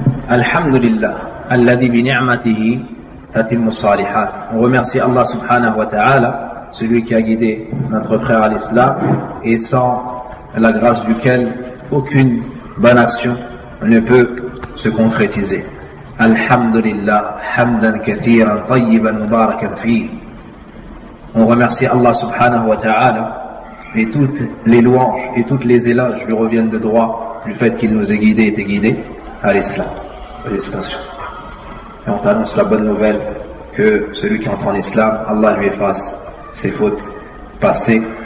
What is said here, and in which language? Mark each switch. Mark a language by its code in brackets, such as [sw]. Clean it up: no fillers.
[ar] الحمد لله الذي بنعمته تتم الصالحات. [fr] On remercie Allah subhanahu wa ta'ala, celui qui a guidé notre frère à l'islam, et sans la grâce duquel aucune bonne action ne peut se concrétiser. [ar] الحمد لله حمدا كثيرا طيبا مباركا فيه. [fr] On remercie Allah subhanahu wa ta'ala, et toutes les louanges et toutes les éloges lui reviennent de droit du fait qu'il nous ait guidés et été guidés à l'islam. Félicitations. Et on t'annonce la bonne nouvelle que celui qui entre en islam, Allah lui efface ses fautes passées.